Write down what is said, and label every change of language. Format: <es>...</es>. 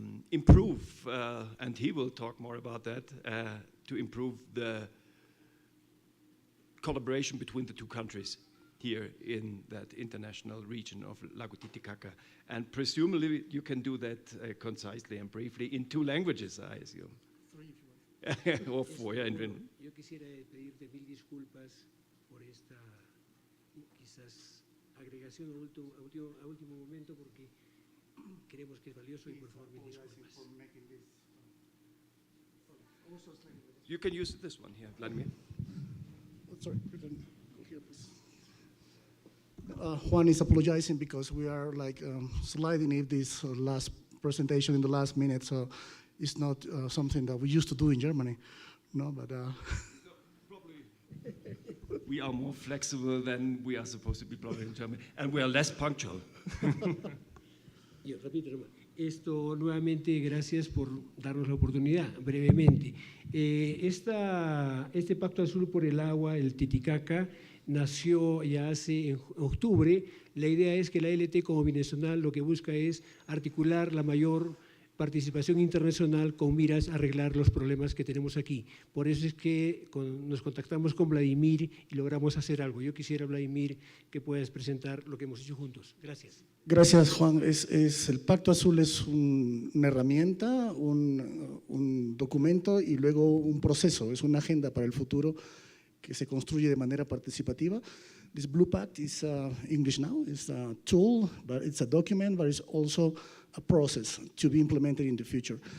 <en>improve, and he will talk more about that, to improve the collaboration between the 2 countries here in that international region of Lago Titicaca. And presumably you can do that concisely and briefly in 2 languages, I assume. 3 if you want. Or 4, yeah.</en> <es>Yo quisiera pedirte 1000 disculpas por esta quizás agregación a último momento, porque creemos que es valioso, y por favor 1000 disculpas.</es> <en>You can use this one here, Vladimir. Sorry, you can go here, please. Juan is apologizing because we are like sliding in this last presentation in the last minute, so it's not something that we used to do in Germany, no, but probably we are more flexible than we are supposed to be probably in Germany, and we are less punctual.</en> <es>Yo repito nomás. Esto, nuevamente, gracias por darnos la oportunidad, brevemente. Este Pacto Azul por el Agua, el Titicaca, nació ya hace en octubre. La idea es que la LT como binacional lo que busca es articular la mayor participación internacional con miras a arreglar los problemas que tenemos aquí. Por eso es que nos contactamos con Vladimir y logramos hacer algo. Yo quisiera, Vladimir, que puedas presentar lo que hemos hecho juntos. Gracias. Gracias, Juan. El Pacto Azul es una herramienta, un documento y luego un proceso, es una agenda para el futuro que se construye de manera participativa.</es> <en>This Blue Pact is English now. It's a tool, but it's a document, but it's also a process to be implemented in the future.</en>